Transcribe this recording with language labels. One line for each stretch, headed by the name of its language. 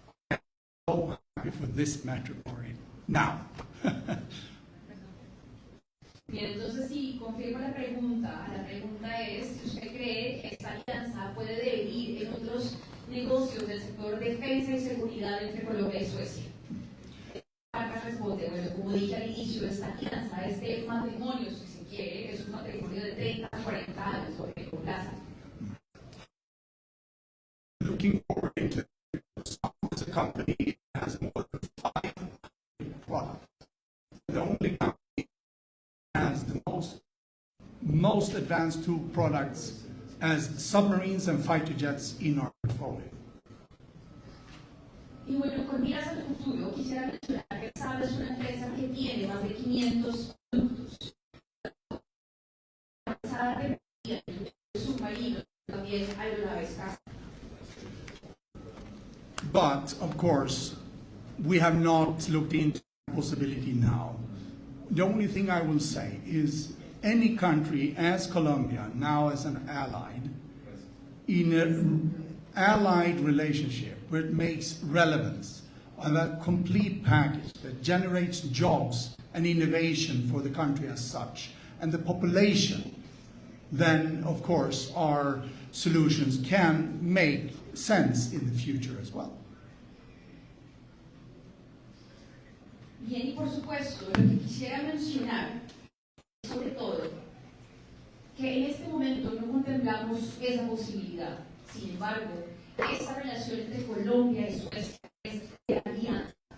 English: I'm so happy for this matrimony. Now.
Spanish: Bien, entonces si confirmo la pregunta es si usted cree que esta alianza puede devenir en otros negocios del sector defensa y seguridad entre Colombia y Suecia. Farkas responde, bueno, como dije al inicio, esta alianza, este matrimonio, si se quiere, es un matrimonio de 30 a 40 años sobre el plazo.
English: Looking forward into as a company has more than 5 products. The only company has the most advanced 2 products as submarines and fighter jets in our portfolio.
Spanish: Y bueno, con miras al futuro, quisiera mencionar que Saab es una empresa que tiene más de 500 productos. Avanzada tecnología, submarinos, también aeronaves caza.
English: But, of course, we have not looked into the possibility now. The only thing I will say is any country as Colombia, now as an allied, in an allied relationship where it makes relevance on that complete package that generates jobs and innovation for the country as such, and the population, then, of course, our solutions can make sense in the future as well.
Spanish: Bien, y por supuesto, lo que quisiera mencionar, sobre todo, que en este momento no contemplamos esa posibilidad. Sin embargo, esta relación entre Colombia y Suecia es de alianza.